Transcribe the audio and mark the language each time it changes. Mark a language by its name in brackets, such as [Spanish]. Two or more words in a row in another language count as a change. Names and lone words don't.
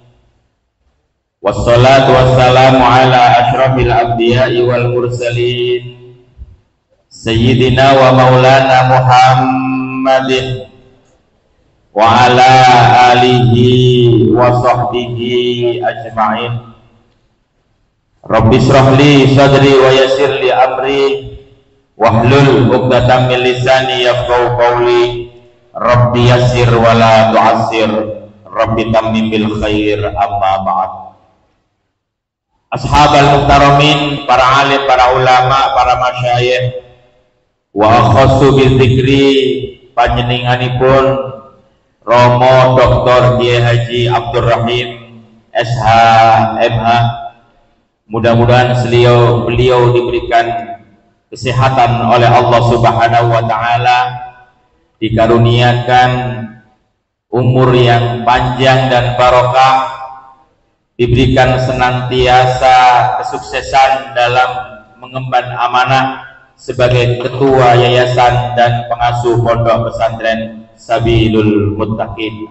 [Arabic] والصلاة والسلام على أشرف الأنبياء والمرسلين سيدنا ومولانا محمد وعلى آله وصحبه أجمعين. رب اشرح لي صدري ويسر لي أمري واحلل عقدة من لساني يفقهوا قولي. رب يسر ولا تعسر، رب تمم بالخير، أما بعد. أصحاب المحترمين, [Javanese] para alim, para ulama, para masyayikh, [Arabic] وأخص بالذكر [Javanese] panjenenganipun Romo Dr. Kiai Haji Abdul Rahim SH MH. [Indonesian] Mudah-mudahan beliau diberikan kesehatan oleh Allah [Arabic] سبحانه وتعالى, [Indonesian] dikaruniakan umur yang panjang dan barokah, diberikan senantiasa kesuksesan dalam mengemban amanah sebagai ketua yayasan dan pengasuh pondok pesantren Sabilul Muttaqin.